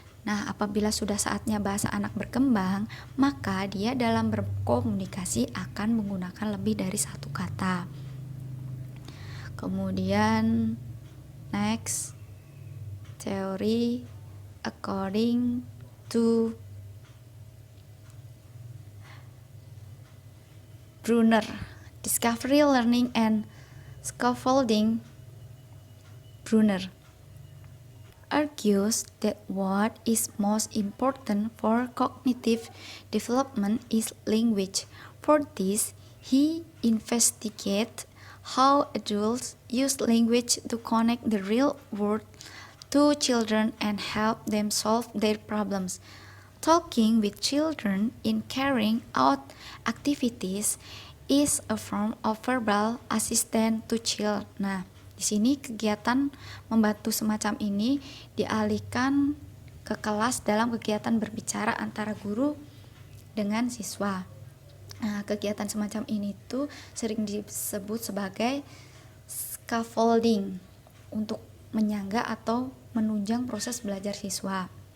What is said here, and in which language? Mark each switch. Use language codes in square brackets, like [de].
[id] Nah, apabila sudah saatnya bahasa anak berkembang, maka dia dalam berkomunikasi akan menggunakan lebih dari satu kata. Kemudian [en] next, [id] teori [en] according to Brunner, Discovery, Learning, and Scaffolding. Brunner argues that what is most important for cognitive development is language. For this, he investigates how adults use language to connect the real world to children and help them solve their problems. Talking with children in carrying out activities is a form of verbal assistance to child. [id] Nah, di sini kegiatan membantu semacam ini dialihkan ke kelas dalam kegiatan berbicara antara guru dengan siswa. Nah, kegiatan semacam ini tuh sering disebut sebagai scaffolding untuk menyangga atau menunjang proses belajar siswa.